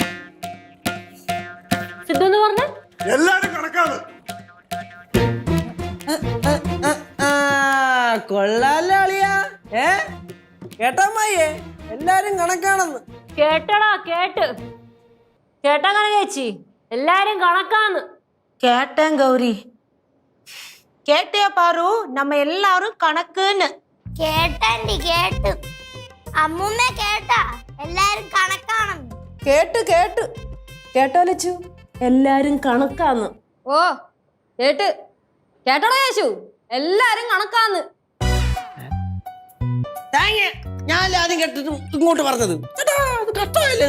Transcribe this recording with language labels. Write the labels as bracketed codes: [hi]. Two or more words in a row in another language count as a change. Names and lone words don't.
[ml] സിദ്ധു എന്ന് പറഞ്ഞ എല്ലാരും കണക്കാണ്. കൊള്ളാലോ അളിയാ. കേട്ടമ്മായിയെ എല്ലാരും കണക്കാണെന്ന്. കേട്ടടാ കേട്ടാ കനകേച്ചി [ta] எல்லாரும் கணக்கான்னு. கேட்டேன் கௌரி. கேட்டியா பாரு, நம்ம எல்லாரும் கணக்குன்னு. [ml] കേട്ടണ്ടി കേട്ടു. അമ്മൂമ്മ കേട്ടാ എല്ലാരും കണക്കാണെന്ന്. കേട്ട് കേട്ട് കേട്ടോ ലച്ചു, എല്ലാരും കണക്കാന്ന്. ഓ കേട്ടോടാ യേശു, എല്ലാരും കണക്കാന്ന്. ഞാൻ ആദ്യം കേട്ടിട്ട് ഇങ്ങോട്ട് പറഞ്ഞത് കഷ്ടമല്ലേ?